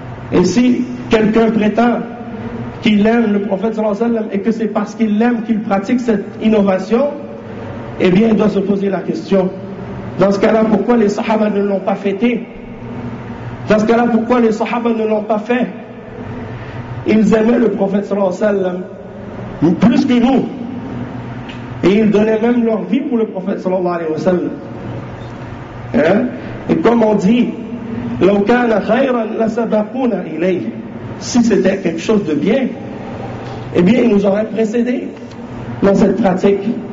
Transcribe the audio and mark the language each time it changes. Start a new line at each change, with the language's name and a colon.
French: Et si quelqu'un prétend qu'il aime le prophète sallallahu alayhi wa sallam et que c'est parce qu'il l'aime qu'il pratique cette innovation, eh bien il doit se poser la question, dans ce cas-là, pourquoi les sahaba ne l'ont pas fêté? Dans ce cas-là, pourquoi les sahaba ne l'ont pas fait? Ils aimaient le prophète sallallahu alayhi wa sallam plus que nous. Et ils donnaient même leur vie pour le prophète sallallahu alayhi wa sallam. Hein? Et comme on dit,
Arabic: لو كان خيرا لسبقونا إليه.
French: Si c'était quelque chose de bien, eh bien ils nous auraient précédé dans cette pratique.